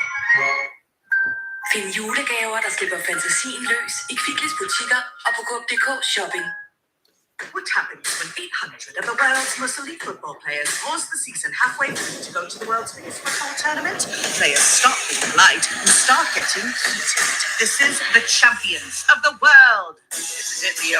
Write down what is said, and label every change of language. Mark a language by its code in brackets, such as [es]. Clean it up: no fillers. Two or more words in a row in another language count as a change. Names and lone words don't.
[da] Find julegaver, der slipper fantasien løs i Kvicklis butikker og på Coop.dk shopping. [en] What happens when 800 of the world's most elite football players pause the season halfway through to go to the world's biggest football tournament? Players stop being polite and start getting heated. This is the champions of the world. This is it, Leo.